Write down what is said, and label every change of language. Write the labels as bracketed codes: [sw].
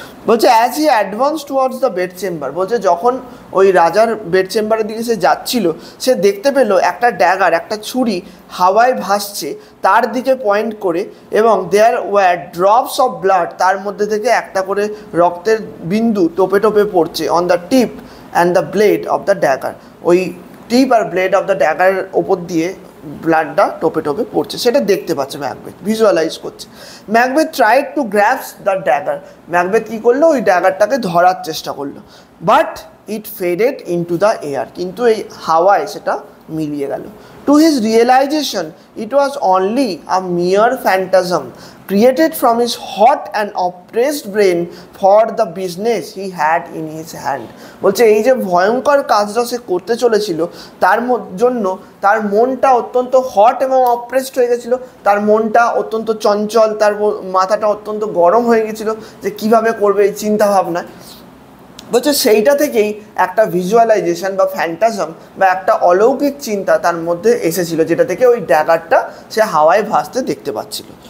[bn] বলছে [en] as he advance towards the bed chamber, [bn] বলছে যখন ওই রাজার বেড চেম্বারের দিকে সে যাচ্ছিল, সে দেখতে পেল একটা ড্যাগার, একটা ছুরি হাওয়ায় ভাসছে তার দিকে পয়েন্ট করে, এবং [en] there were drops of blood, [bn] তার মধ্যে থেকে একটা করে রক্তের বিন্দু টোপে টোপে পড়ছে [en] on the tip and the blade of the dagger, [bn] ওই টিপ আর ব্লেড অফ দ্য ড্যাগারের ওপর দিয়ে ব্লাডটা টোপে টোপে পড়ছে, সেটা দেখতে পাচ্ছে ম্যাকবেথ, ভিজুয়ালাইজ করছে। Macbeth [en] tried to grabs the dagger, [bn] Macbeth কী করলো, ওই ড্যাগারটাকে ধরার চেষ্টা করলো, [en] but it faded into the air, [bn] কিন্তু এই হাওয়ায় সেটা মিলিয়ে গেল। [en] To his realisation it was only a mere phantasm created from his hot and oppressed brain for the business he had in his hand. [bn] বলছে এই যে ভয়ঙ্কর কাজটা সে করতে চলেছিল, তার জন্য তার মনটা অত্যন্ত হট এবং অপ্রেসড হয়ে গেছিলো, তার মনটা অত্যন্ত চঞ্চল, তার মাথাটা অত্যন্ত গরম হয়ে গেছিলো যে কিভাবে করবে এই চিন্তাভাবনা। বলছে সেইটা থেকেই একটা ভিজুয়ালাইজেশন বা ফ্যান্টাজম বা একটা অলৌকিক চিন্তা তার মধ্যে এসেছিল, যেটা থেকে ওই ড্যাগারটা সে হাওয়ায় ভাসতে দেখতে পাচ্ছিল।